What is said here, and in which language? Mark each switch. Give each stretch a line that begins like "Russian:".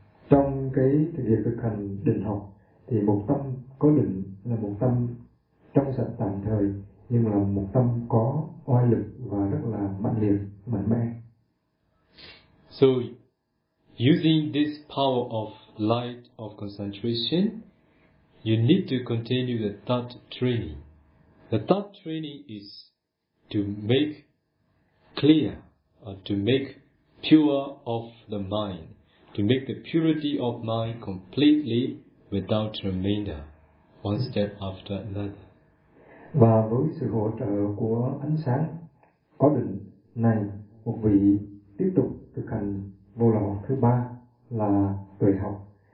Vietnamese: Trong cái việc thực hành định học, thì một tâm có định là một tâm trong sạch tạm thời, nhưng là một tâm có oai lực và rất là mạnh liệt, mạnh mẽ.
English: So, using this power of light of concentration, you need to continue the thought training. The thought training is to make clear, or to make pure of the mind, to make the purity of mind completely without remainder, one step after another.
Vietnamese: Và với sự hỗ trợ của ánh sáng có định này, một vị tiếp tục thực hành vô lậu học thứ ba là tuệ học.